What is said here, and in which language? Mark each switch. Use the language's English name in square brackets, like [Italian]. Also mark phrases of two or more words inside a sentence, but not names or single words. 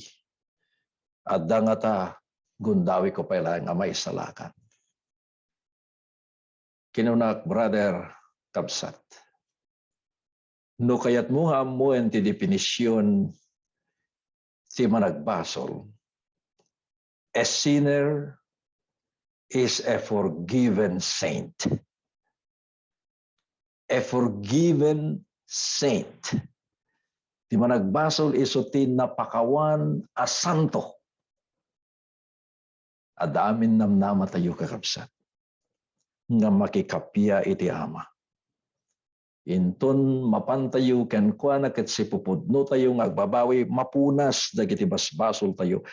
[Iloko] Adda nga ta gundawi ko pa'y lain, amay salakan. Kinunak, brother, kabsat. No kayat mo hamuan ti definisyon ti managbasol. [English] A sinner is a forgiven saint. A forgiven saint. [Iloko] Ti managbasol iso ti napakawan a santo. Adamin namnama tayo kakabsat. Nga makikapya iti Ama. Inton mapantayo ken kuana ket sipupudno tayo nga agbabawi mapunas dagiti basbasol tayo.